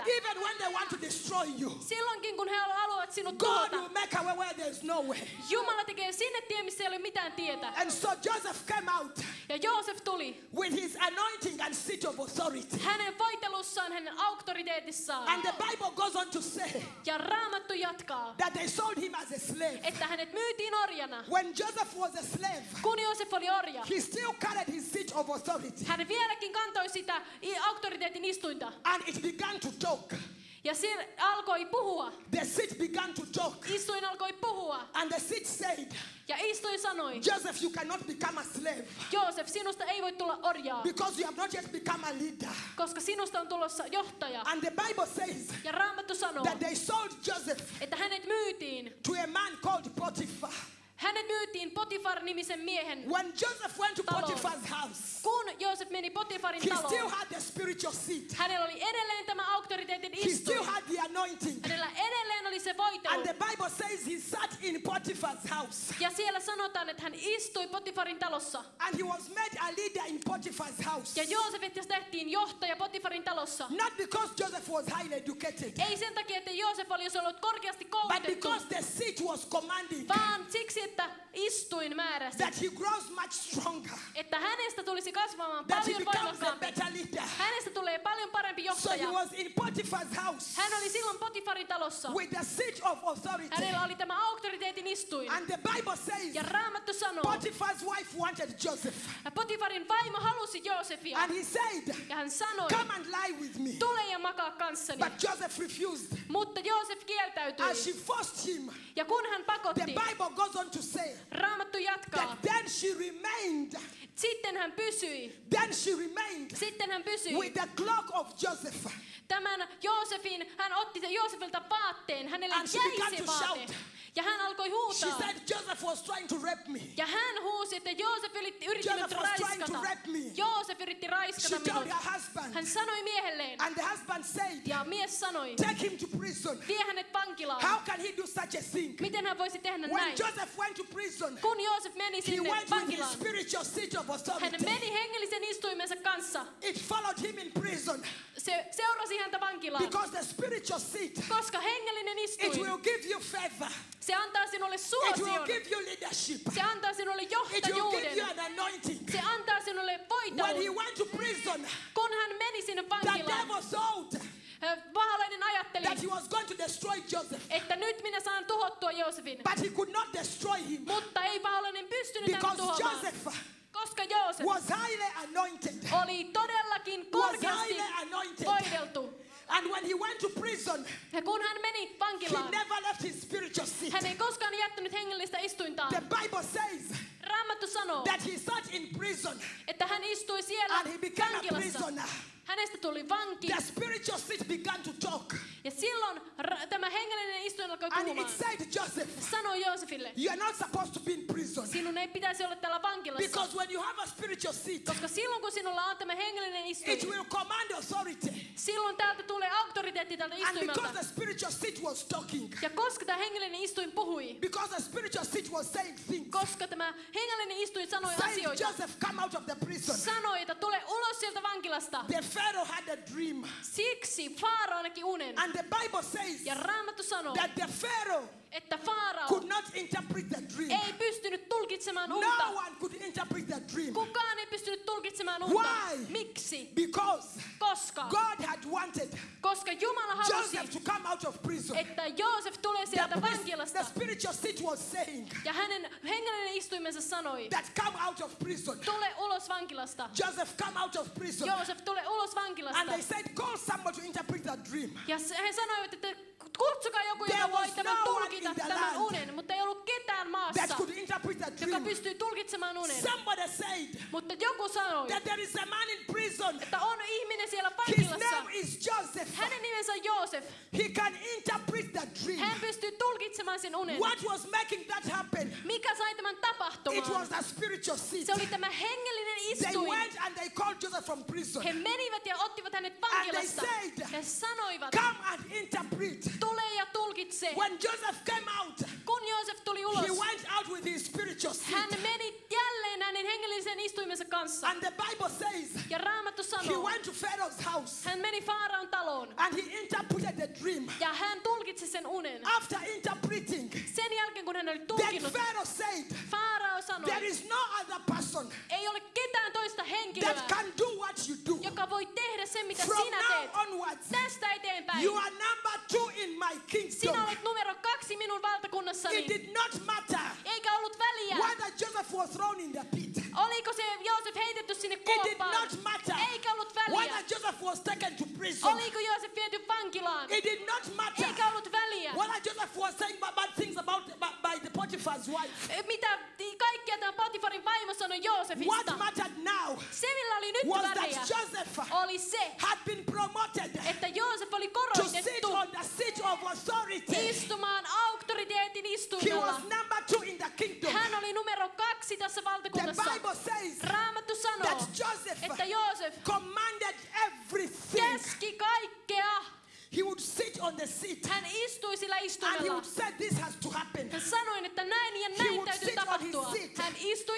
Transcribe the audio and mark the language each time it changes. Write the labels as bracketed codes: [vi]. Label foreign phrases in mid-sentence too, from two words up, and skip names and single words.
[en] Even when they want to destroy you, [fi] Silloinkin, kun he haluavat sinut [en] God [fi] tuhota. [en] will make a way where there's no way. [fi] Jumala tekee sinne tien, missä ei ole mitään tietä. [en] And so Joseph came out [fi] Ja Joosef tuli [en] with his anointing and seat of authority. [fi] hänen voitelussaan, hänen auktoriteetissaan. [en] And the Bible goes on to say [fi] Ja Raamattu jatkaa, [en] that they sold him as a slave. [fi] että hänet myytiin orjana. [en] When Joseph was a slave, [fi] Kun Joosef oli orja, [en] he still carried his seat of authority. [fi] hän vieläkin kantoi sitä auktoriteetin istuinta. [en] And it began to talk. [fi] Ja se alkoi puhua. [en] The seat began to talk. [fi] Istuin alkoi puhua. [en] And the seat said, [fi] Ja istuin sanoi, [en] Joseph, you cannot become a slave [fi] Joosef, sinusta ei voi tulla orjaa, [en] because you have not yet become a leader. [fi] koska sinusta on tulossa johtaja. [en] And the Bible says [fi] Ja Raamattu sanoo, [en] that they sold Joseph [fi] että hänet myytiin. [en] to a man called Potiphar. [fi] Hänet myytiin tehtiin Potifar-nimisen miehen [en] When Joseph went to [fi] taloon. [en] Potiphar's house, [fi] Kun Joosef meni Potifarin [en] he still [fi] taloon, [en] had the spiritual seat. [fi] hänellä oli edelleen tämä auktoriteetin [en] He still [fi] istuin. [en] had the anointing. [fi] Hänellä edelleen oli se voitelu. [en] And the Bible says he sat in Potiphar's house. [fi] Ja siellä sanotaan, että hän istui Potifarin talossa. [en] And he was made a leader in Potiphar's house. [fi] Ja Joosefista tehtiin johtaja Potifarin talossa. [en] Not because Joseph was highly educated, [fi] Ei sen takia, että Joosef olisi ollut korkeasti [en] but [fi] koulutettu, [en] because the seat was commanding [fi] vaan siksi, että istuin määräsi, [en] that he grows much stronger, [fi] että hänestä tulisi kasvamaan [en] that he [fi] paljon [en] becomes a [fi] voimakkaampi. [en] better leader. [fi] Hänestä tulee paljon parempi [en] So he [fi] johtaja. [en] was in Potiphar's house [fi] Hän oli silloin Potifarin talossa. [en] with the seat of authority. [fi] Hänellä oli tämä auktoriteetin istuin. [en] And the Bible says [fi] Ja Raamattu sanoo, [en] Potiphar's wife wanted Joseph. [fi] Potifarin vaimo halusi Joosefia. [en] And he said, [fi] Ja hän sanoi, [en] come and lie with me. [fi] tule ja makaa kanssani. [en] But Joseph refused. [fi] Mutta Joosef kieltäytyi. [en] And she forced him. [fi] Ja kun hän [en] The [fi] pakotti, [en] Bible goes on to say [fi] Raamattu jatkaa. [en] that then she remained. [fi] Sitten hän pysyi. [en] Then she remained [fi] Sitten hän pysyi. [en] with the cloak of Joseph. [fi] Tämän Joosefin, hän otti sen Joosefilta vaatteen. Hänelle [en] And she [fi] jäi [en] began [fi] se [en] to [fi] vaate. [en] shout. [fi] Ja hän alkoi [en] She [fi] huutaa. [en] said Joseph was trying to rape me. [fi] Ja hän huusi, että Joosef yritti [en] Joseph [fi] minut [en] was trying to [fi] raiskata. [en] rape me. [fi] Joosef yritti [en] She [fi] raiskata [en] told [fi] minut. [en] her husband. [fi] Hän sanoi miehelleen. [en] And the husband said, [fi] Ja mies sanoi, [en] take him to prison. [fi] vie hänet vankilaan. [en] How can he do such a thing? [fi] Miten hän voisi tehdä [en] When [fi] näin? [en] Joseph went to prison, [fi] Kun Joosef meni [en] he [fi] sinne [en] went with his [fi] vankilaan, [en] spiritual seat of [fi] hän [en] authority. [fi] meni hengellisen istuimensa kanssa. [en] It followed him in prison [fi] Se seurasi häntä vankilaan. [en] because the spiritual seat, [fi] Koska hengellinen [en] it [fi] istuin, [en] will give you favor. [fi] se antaa sinulle [en] It will [fi] suosion. [en] give you leadership. [fi] Se antaa sinulle [en] It will give you [fi] johtajuuden. [en] an anointing. [fi] Se antaa sinulle [en] When he [fi] voitelun. [en] went to prison, [fi] Kun hän meni sinne [en] the [fi] vankilaan, [en] devil thought [fi] paholainen ajatteli, [en] that he was going to destroy Joseph. [fi] että nyt minä saan tuhottua Joosefin. [en] But he could not destroy him [fi] Mutta ei paholainen pystynyt häntä [en] because [fi] tuhoamaan. [en] Joseph [fi] Koska Joosef [en] was highly anointed. [fi] oli todellakin [en] Was [fi] korkeasti [en] highly anointed. [fi] voideltu. [en] And when he went to prison, [fi] Ja kun hän meni [en] he [fi] vankilaan, [en] never left his spiritual seat. [fi] hän ei koskaan jättänyt hengellistä istuintaan. [en] The Bible says [fi] Raamattu sanoo, [en] that he sat in prison [fi] että hän istui siellä [en] and he became a [fi] vankilassa. [en] prisoner. [fi] Hänestä tuli vanki. [en] The spiritual seat began to talk. [fi] Ja silloin tämä hengellinen istuin alkoi [en] And it [fi] puhumaan. [en] said, Joseph, [fi] Sanoi Joosefille, [en] you are not supposed to be in prison. [fi] sinun ei pitäisi olla täällä vankilassa. [en] Because when you have a spiritual seat, [fi] Koska silloin kun sinulla on tämä hengellinen [en] it [fi] istuin, [en] will command authority. [fi] silloin täältä tulee auktoriteetti tältä [en] And because [fi] istuimelta. [en] the spiritual seat was talking, [fi] Ja koska tämä hengellinen istuin puhui, [en] because the spiritual seat was saying things, [fi] koska tämä hengellinen istuin sanoi [en] saying, [fi] asioita, [en] Joseph, come out of the prison. [fi] sanoi, että tule ulos sieltä vankilasta. [en] The Pharaoh had a dream. [fi] Siksi Faarao näki unen. [en] And the Bible says [fi] Ja Raamattu sanoo, [en] that the Pharaoh [fi] että Faarao [en] could not interpret the dream. [fi] ei pystynyt tulkitsemaan [en] No [fi] unta. [en] one could interpret the dream. [fi] Kukaan ei pystynyt tulkitsemaan unta. [en] Why? [fi] Miksi? [en] Because [fi] Koska? [en] God had wanted [fi] Koska Jumala halusi, [en] Joseph to come out of prison. [fi] että Joosef tulee sieltä vankilasta. [en] The spiritual seat was saying [fi] Ja hänen hengellinen istuimensa sanoi, [en] that come out of prison. [fi] tule ulos vankilasta. [en] Joseph, come out of prison. [fi] Joosef, tule ulos vankilasta. [en] And they said, call someone to interpret the dream. [fi] Ja he sanoivat, että kutsukaa joku, [en] There [fi] joka voi [en] was [fi] tämän [en] no one [fi] tulkita [en] in the [fi] tämän [en] land [fi] unen. Mutta ei ollut ketään [en] That [fi] maassa, [en] could interpret the [fi] joka [en] dream. [fi] pystyy tulkitsemaan unen. [en] Somebody said [fi] Mutta joku sanoi, [en] that there is a man in prison. [fi] että on ihminen siellä [en] His [fi] vankilassa. [en] name is Joseph. [fi] Hänen nimensä on Joosef. [en] He can interpret the dream. [fi] Hän pystyy tulkitsemaan sen unen. [en] What was making that happen? [fi] Mikä sai tämän [en] It was [fi] tapahtumaan? [en] the spiritual seat. [fi] Se oli tämä hengellinen [en] They [fi] istuin. [en] went and they called Joseph from prison. [fi] He menivät ja ottivat hänet [en] And they [fi] vankilasta. [en] said, [fi] He sanoivat, [en] come and interpret. [fi] tule ja tulkitse. [en] When Joseph came out, [fi] Kun Joosef tuli [en] he [fi] ulos, [en] went out with his spiritual [fi] hän [en] seat. [fi] meni jälleen hänen hengellisen istuimensa kanssa. [en] And the Bible says [fi] Ja Raamattu [en] he [fi] sanoo, [en] went to Pharaoh's house [fi] hän meni Faaraon taloon [en] and he interpreted the dream. [fi] ja hän tulkitsi sen unen. [en] After interpreting, [fi] Sen jälkeen kun hän oli [en] then [fi] tulkinnut, [en] Pharaoh said, [fi] Faarao sanoi, [en] there is no other person [fi] ei ole ketään toista henkilöä, [en] that can do what you do. [fi] joka voi tehdä sen, mitä [en] From [fi] sinä [en] now [fi] teet. [en] onwards, [fi] Tästä eteenpäin. [en] you are number 2 in my kingdom. [fi] Sinä olet numero 2 minun valtakunnassani. [en] It did not matter [fi] Eikä ollut väliä, [en] whether Joseph was thrown in the pit. [fi] oliko se Joosef heitetty sinne [en] It did [fi] kuoppaan. [en] not matter [fi] Eikä ollut väliä, [en] whether Joseph was taken to prison. [fi] oliko Joosef viety vankilaan. [en] It did not matter [fi] Eikä ollut väliä, [en] whether Joseph was saying bad things by the Potiphar's wife. [fi] mitä kaikkea tämä Potifarin vaimo sanoi Joosefista. [en] What mattered now [fi] Se, millä oli nyt [en] was [fi] väliä, [en] that Joseph [fi] oli se, [en] had been promoted [fi] että Joosef oli [en] to sit [fi] korotettu [en] on the seat of authority. [fi] istumaan auktoriteetin [en] He [fi] istuimella. [en] was number 2 in the kingdom. [fi] Hän oli numero kaksi tässä [en] The [fi] valtakunnassa. [en] Bible says [fi] Raamattu sanoo, [en] that Joseph [fi] että Joosef [en] commanded everything. [fi] käski kaikkea. [en] He would sit on the seat [fi] Hän istui sillä [en] and he [fi] istuimella. [en] would say, this has to happen. [fi] Hän sanoi, että näin ja [en] He [fi] näin [en] would [fi] täytyy [en] sit on [fi] tapahtua. [en] his seat. [fi] Hän istui